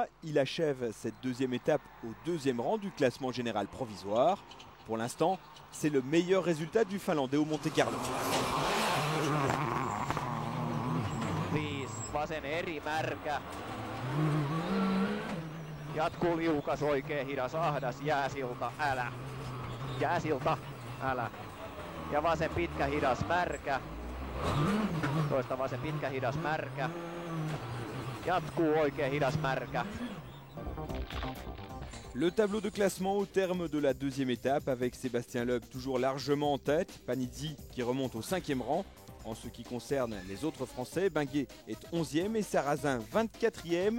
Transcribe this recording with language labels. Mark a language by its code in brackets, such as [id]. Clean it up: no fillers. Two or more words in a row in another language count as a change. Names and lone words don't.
[fr] Il achève cette deuxième étape au deuxième rang du classement général provisoire. Pour l'instant, c'est le meilleur résultat du Finlandais au Monte-Carlo. [fi] Vasen eri märkä. Jatkuu liukas, oikein hidas, ahdas, jääsilta, älä. Jääsilta, älä. Ja vasen pitkä hidas märkä. Toista vasen pitkä hidas märkä. Jatkuu oikein hidas märkä. [fr] Le tableau de classement au terme de la deuxième étape avec Sébastien Loeb toujours largement en tête, Panizzi qui remonte au 5e rang. En ce qui concerne les autres Français, Benguet est 11e et Sarrazin 24e.